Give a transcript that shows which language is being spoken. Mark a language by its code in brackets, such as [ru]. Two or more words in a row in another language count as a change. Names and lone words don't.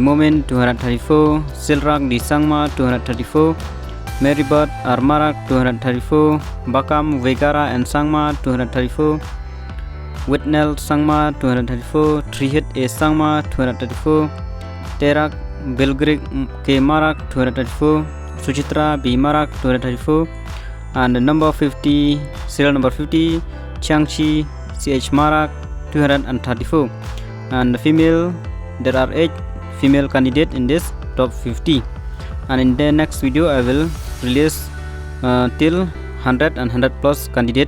[en] Momin 234, Silrak Di Sangma 234, Marybird R Marak 234, Bakam Vegara and Sangma 234, Whitnell Sangma 234, Trihit A Sangma 234, Terak Belgrik K Marak 234, Suchitra B Marak 234, and number 50, serial number 50, Changchi CH Marak 234. And the female, there are 8 female candidates in this top 50. And in the next video I will release till 100 and 100 plus candidate.